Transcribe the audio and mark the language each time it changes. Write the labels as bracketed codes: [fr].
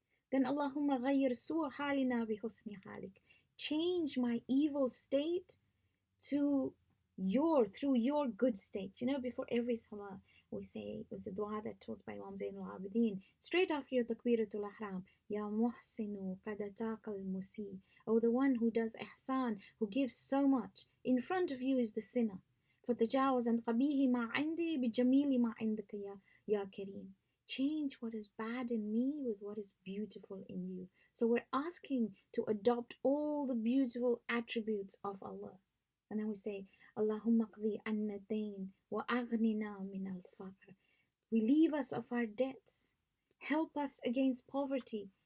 [en] Then [ar] Allahumma ghayyir su'a halina bi husni halik. [en] Change my evil state through your good state. You know, before every salah, we say, it was a dua that taught by Imam Zain al-Abidin, straight after your takbiratul ihram, [ar] Ya muhsinu qad ataka al-musi. [en] Oh, the one who does ihsan, who gives so much. In front of you is the sinner. [ar] فَتَجَاوَزْ عَنْ قَبِيحِ مَا عِنْدِي بِجَمِيلِ مَا عِنْدَكَ ya Kareem. [en] Change what is bad in me with what is beautiful in you. So we're asking to adopt all the beautiful attributes of Allah. And then we say, [ar] Allahumma qdi anna dayn wa aghnina min al-faqr. [en] Relieve us of our debts. Help us against poverty.